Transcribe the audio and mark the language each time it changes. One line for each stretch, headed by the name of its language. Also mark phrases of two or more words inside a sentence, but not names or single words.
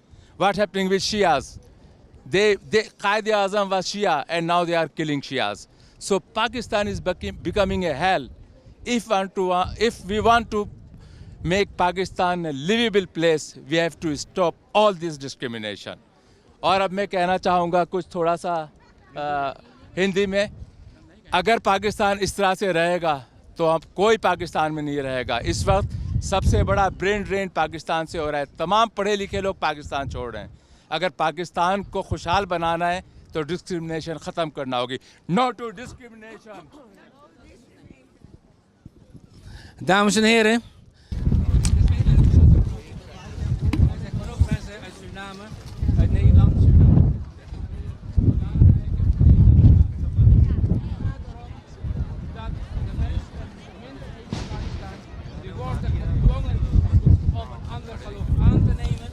English: What's happening with Shias? Qaid-e-Azam was Shia and now they are killing Shias. So Pakistan is becoming a hell. If we want to make Pakistan a livable place, we have to stop all this discrimination.
Hindi: और अब मैं कहना चाहूँगा कुछ थोड़ा सा हिंदी में, अगर पाकिस्तान इस तरह से रहेगा तो अब कोई पाकिस्तान में नहीं रहेगा. इस वक्त सबसे बड़ा
English: brain drain
Hindi: पाकिस्तान से हो रहा है. तमाम पढ़े लिखे लोग पाकिस्तान छोड़ रहे हैं. अगर पाकिस्तान को खुशहाल बनाना है तो डिस्क्रिमिनेशन ख़त्म करना होगी.
English: No to discrimination.
Dutch: Dames en heren. Uit Nederland. Dat de mensen minderheden in Pakistan, die worden gedwongen om een ander geloof aan te nemen.